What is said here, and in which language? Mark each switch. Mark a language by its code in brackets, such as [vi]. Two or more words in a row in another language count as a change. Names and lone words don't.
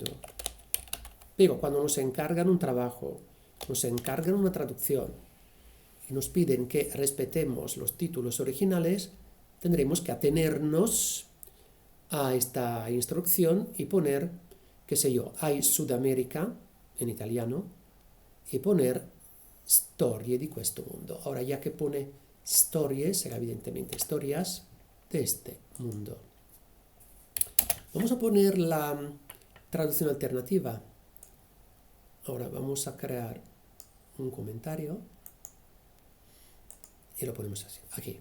[es] Pero cuando nos encargan un trabajo, nos encargan una traducción y nos piden que respetemos los títulos originales, tendremos que atenernos a esta instrucción y poner, qué sé yo, Ai Sudamerica en italiano y poner Storie di questo mondo. Ahora, ya que pone storie, será evidentemente historias de este mundo. Vamos a poner la traducción alternativa. Ahora vamos a crear un comentario y lo ponemos así, aquí.